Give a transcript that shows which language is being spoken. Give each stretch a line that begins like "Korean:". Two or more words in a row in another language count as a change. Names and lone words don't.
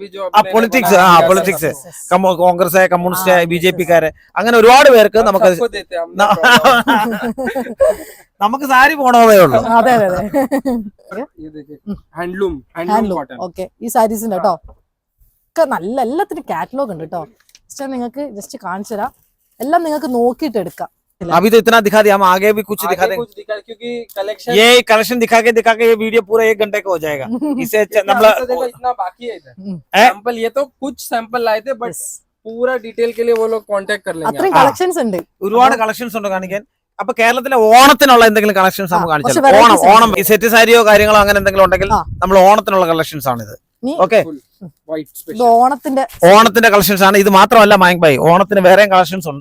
Malayalam: കോൺഗ്രസ്, കമ്മ്യൂണിസ്റ്റ്, BJP-ക്കാര്, അങ്ങനെ ഒരുപാട് പേർക്ക് നമുക്ക് സാരി പോണതേ ഉള്ളൂ. അതെ. ഹാൻഡ്ലൂം. ഓക്കെ, ഈ സാരീസിന്റെ കേട്ടോ ഒക്കെ നല്ല എല്ലാത്തിനും കാറ്റലോഗ് ഉണ്ട് കേട്ടോ. നിങ്ങൾക്ക് ജസ്റ്റ് കാണിച്ചു തരാം, എല്ലാം നിങ്ങൾക്ക് നോക്കിയിട്ട് എടുക്കാം.
Hindi: अभी तो इतना दिखा दिया, हम आगे भी कुछ दिखा देंगे क्योंकि कलेक्शन ये कलेक्शन दिखा के ये वीडियो पूरा 1 घंटे का हो जाएगा. इसे इतना बाकी है इधर सैंपल. ये तो कुछ सैंपल लाए थे बट पूरा डिटेल के लिए वो लोग कांटेक्ट कर लेंगे.
Malayalam: അത്രയും കളക്ഷൻസ് ഉണ്ട്, ഒരുപാട് കളക്ഷൻസ് ഉണ്ട് കാണിക്കാൻ. അപ്പൊ കേരളത്തിലെ ഓണത്തിനുള്ള എന്തെങ്കിലും കളക്ഷൻസ് നമുക്ക് കാണിച്ചാൽ, ഓണം ഈ സെറ്റ് സാരിയോ കാര്യങ്ങളോ അങ്ങനെ എന്തെങ്കിലും ഉണ്ടെങ്കിൽ നമ്മൾ ഓണത്തിനുള്ള കളക്ഷൻസ് ആണിത്. ഓക്കെ, ഓണത്തിന്റെ കളക്ഷൻസ് ആണ് ഇത്. മാത്രമല്ല മായങ്ക് ഭായി, ഓണത്തിന് വേറെയും കളക്ഷൻസ് ഉണ്ട്.